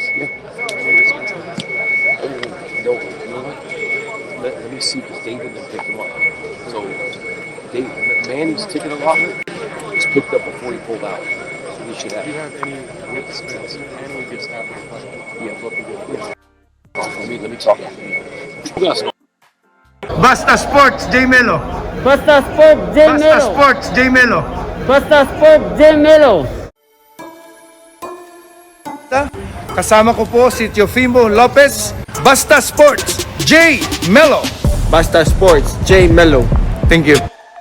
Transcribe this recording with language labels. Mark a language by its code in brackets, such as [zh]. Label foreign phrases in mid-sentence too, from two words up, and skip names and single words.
[en] Yeah. No, you know what? Let me see, because David didn't pick him up. So, Manny's ticket allotment was picked up before he pulled out. So he should have. Do you have any whips that annually gets after the fight? Yeah, let me talk. Basta Sports, JMELO. Basta Sports, Basta JMELO. Sports, JMELO. Basta Sports, JMELO. [tl] Kasama ko po si Teofimo Lopez. [en] Basta Sports, JMELO. Basta Sports, JMELO. Thank you.